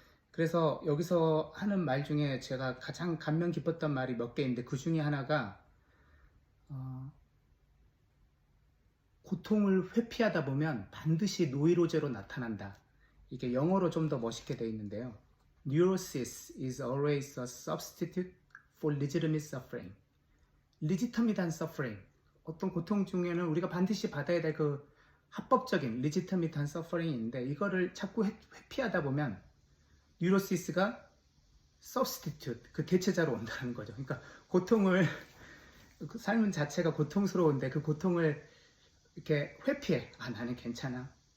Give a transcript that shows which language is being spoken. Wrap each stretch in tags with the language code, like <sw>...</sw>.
<ko>그래서 여기서 하는 말 중에 제가 가장 감명 깊었던 말이 몇 개 있는데, 그 중에 하나가 고통을 회피하다 보면 반드시 노이로제로 나타난다. 이게 영어로 좀 더 멋있게 되어 있는데요.</ko> <en>Neurosis is always a substitute for legitimate suffering. legitimate한 suffering.</en> <ko>어떤 고통 중에는 우리가 반드시 받아야 될 그 합법적인 legitimate한 suffering인데 이거를 자꾸 회피하다 보면 뉴로시스가 substitute, 그 대체자로 온다는 거죠. 그러니까 고통을 그 삶은 자체가 고통스러운데 그 고통을 이렇게 회피해. 아, 나는 괜찮아.</ko>